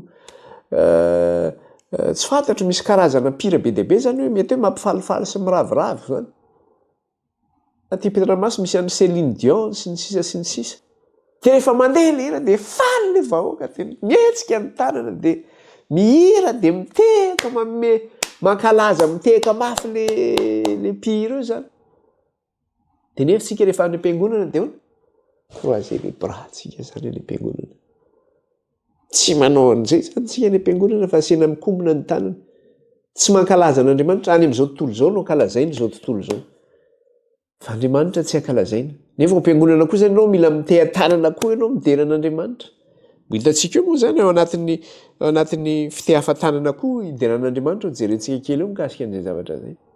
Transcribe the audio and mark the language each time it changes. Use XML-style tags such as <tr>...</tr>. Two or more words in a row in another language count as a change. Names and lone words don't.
<mg>tsy fantatro misy karazana mpira be dia be zany hoe mety hoe mampifalifaly sy miraviravy zany aty Petramaso misy an'ny Céline Dion sy ny sisa sy ny sisa dia rehefa mandeha le hira dia faly le vahoaka dia mietsika ny tanana dia mihira dia mitehaka manome mankalaza mitehaka mafy le mpihira io zany dia nefa tsika rehefa any am-piangonana dia</mg> <fr>croiser les bras</fr> <mg>tsika zany any am-piangonana tsy manao an'izay zany tsika any am-piangonana fa asiana mikombona ny tanana tsy mankalaza an'Andriamanitra any amin'izao tontolo izao no ankalazaina izao tontolo izao fa Andriamanitra tsy ankalazaina nefa am-piangonana koa zany ianao mila miteha-tanana koa ianao midera an'Andriamanitra hitantsika eo moa zany ao anatin'ny fitehafantanana koa hideran'Andriamanitra ho jerentsika kely eo mikasika an'izay zavatra zay</mg>